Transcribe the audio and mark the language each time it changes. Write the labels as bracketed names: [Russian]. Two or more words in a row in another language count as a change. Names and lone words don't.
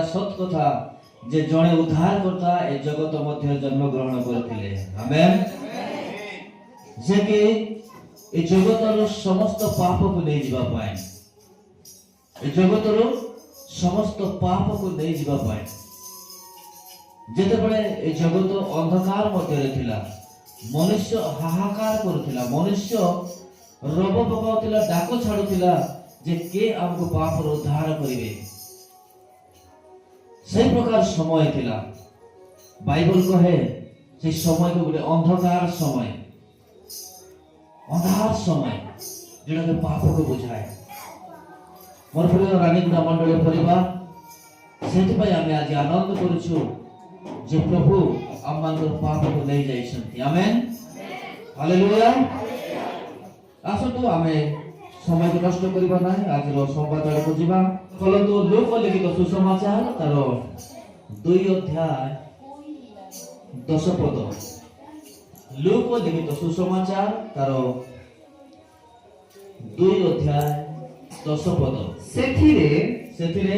[Odia] ସତ କଥା ଯେ ଜଣେ ଉଦ୍ଧାରକର୍ତ୍ତା ଏ ଜଗତ ମଧ୍ୟରେ ଜନ୍ମ ଗ୍ରହଣ କରିଥିଲେ ଆମେନ୍ ଯେ କି ଏ ଜଗତର ସମସ୍ତ ପାପକୁ ନେଇ ଯିବା ପାଇଁ ଏ ଜଗତର ସମସ୍ତ ପାପକୁ ନେଇ ଯିବା ପାଇଁ ଯେତେବେଳେ ଏ ଜଗତ ଅନ୍ଧକାର ମଧ୍ୟରେ ଥିଲା ମନୁଷ୍ୟ ହାହାକାର କରୁଥିଲା ମନୁଷ୍ୟ ରବ ପକାଉଥିଲା ଡାକ ଛାଡୁଥିଲା ଯେ କେ ଆମକୁ ପାପରୁ ଉଦ୍ଧାର କରିବେ ସେଇ ପ୍ରକାର ସମୟ ଥିଲା ବାଇବେଲ କହେ ସେଇ ସମୟକେ ଗୋଟେ ଅନ୍ଧକାର ସମୟ ଅନ୍ଧାର ସମୟ ଯେଉଁଟାକି ପାପକୁ ବୁଝାଏ ମୋର ପ୍ରିୟ ରାଣୀଗୁଡ଼ା ମଣ୍ଡଳୀ ପରିବାର ସେଥିପାଇଁ ଆମେ ଆଜି ଆନନ୍ଦ କରୁଛୁ ଯେ ପ୍ରଭୁ ଆମମାନଙ୍କର ପାପକୁ ନେଇ ଯାଇଛନ୍ତି ଆମେନ୍ ହାଲେଲୁୟା ଆସନ୍ତୁ ଆମେ সময়କୁ ନଷ୍ଟ କରିବା ନାହିଁ ଆଜିର ସମ୍ବାଦ ଆଡ଼କୁ ଯିବା ଫଳନ୍ତୁ ଲୁକ ଲିଖିତ ସୁସମାଚାର ତାର 2 ଅଧ୍ୟାୟ 10 ପଦ ଲୁକ ଲିଖିତ ସୁସମାଚାର ତାର 2 ଅଧ୍ୟାୟ 10 ପଦ ସେଥିରେ